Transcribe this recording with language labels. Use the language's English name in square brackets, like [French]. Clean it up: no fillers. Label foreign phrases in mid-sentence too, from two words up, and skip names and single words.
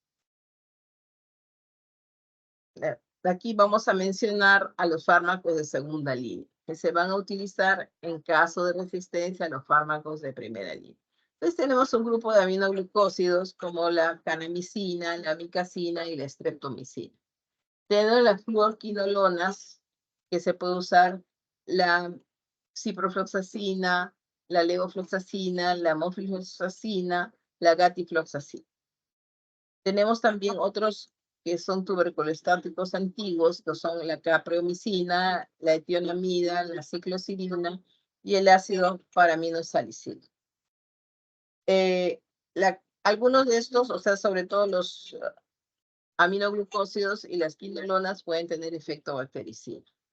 [Spanish] Aquí vamos a mencionar a los fármacos de segunda línea, que se van a utilizar en caso de resistencia a los fármacos de primera línea. Entonces tenemos un grupo de aminoglucósidos como la kanamicina, la amicacina y la streptomicina. Tenemos las fluorquinolonas, que se puede usar la ciprofloxacina, la levofloxacina, la mofloxacina, la gatifloxacina. Tenemos también otros que son tuberculostáticos antiguos, que son la capreomicina, la etionamida, la ciclosidina y el ácido paraminosalicílico. Algunos de estos, o sea, sobre todo los aminoglucósidos y las quinolonas pueden tener efecto bactericida.